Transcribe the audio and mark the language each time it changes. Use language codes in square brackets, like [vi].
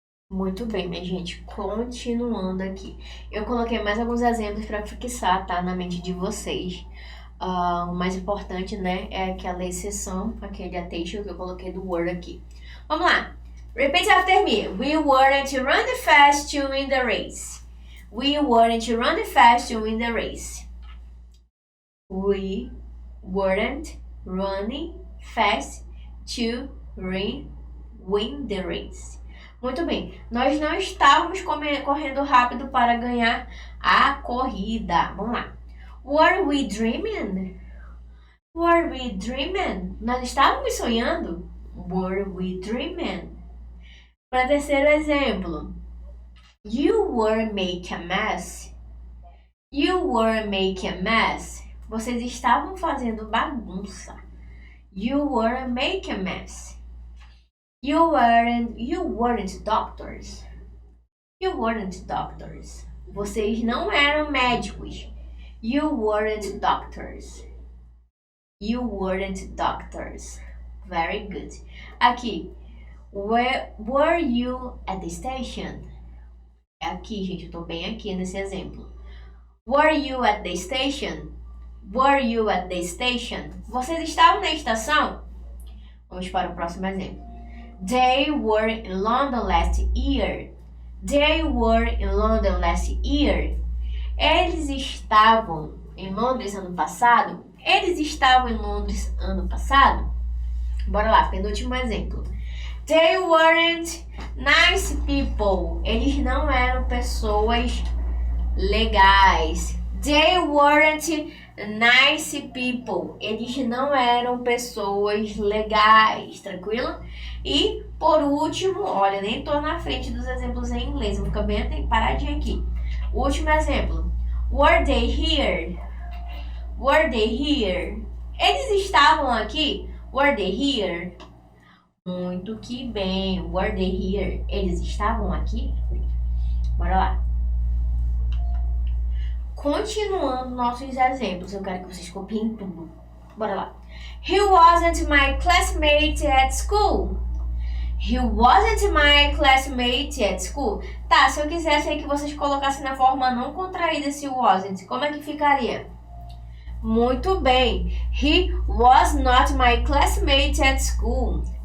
[pt] Muito bem, minha gente, continuando aqui. Eu coloquei mais alguns exemplos para fixar, tá, na mente de vocês. O mais importante, né, é aquela exceção, aquele attention que eu coloquei do word aqui. Vamos lá. [en] Repeat after me. We weren't running fast to win the race. We weren't running fast to win the race. We weren't running fast to win the race. [pt] Muito bem, nós não estávamos correndo rápido para ganhar a corrida. Vamos lá. [en] Were we dreaming? Were we dreaming? [pt] Nós estávamos sonhando? [en] Were we dreaming? [pt] Para terceiro exemplo. [en] You were making a mess. You were making a mess. [pt] Vocês estavam fazendo bagunça. [en] You were making a mess. You weren't doctors. You weren't doctors. [pt] Vocês não eram médicos. [en] You weren't doctors. You weren't doctors. Very good. Aqui. Were you at the station? [pt] Aqui, gente, eu tô bem aqui nesse exemplo. [en] Were you at the station? Were you at the station? [pt] Vocês estavam na estação? Vamos para o próximo exemplo. [en] They were in London last year. They were in London last year. [pt] Eles estavam em Londres ano passado? Eles estavam em Londres ano passado? Bora lá, penúltimo exemplo. [en] They weren't nice people. [pt] Eles não eram pessoas legais. [en] They weren't nice people. [pt] Eles não eram pessoas legais. Tranquilo? E, por último, olha, nem tô na frente dos exemplos em inglês. Vou ficar bem paradinho aqui. Último exemplo. [en] Were they here? Were they here? [pt] Eles estavam aqui? [en] Were they here? [pt] Muito que bem. [en] Were they here? [pt] Eles estavam aqui? Bora lá. Continuando nossos exemplos, eu quero que vocês copiem tudo. Bora lá. [en] He wasn't my classmate at school. He wasn't my classmate at school. [pt] Tá, se eu quisesse aí que vocês colocassem na forma não contraída esse wasn't, como é que ficaria? Muito bem. [en] He was not my classmate at school.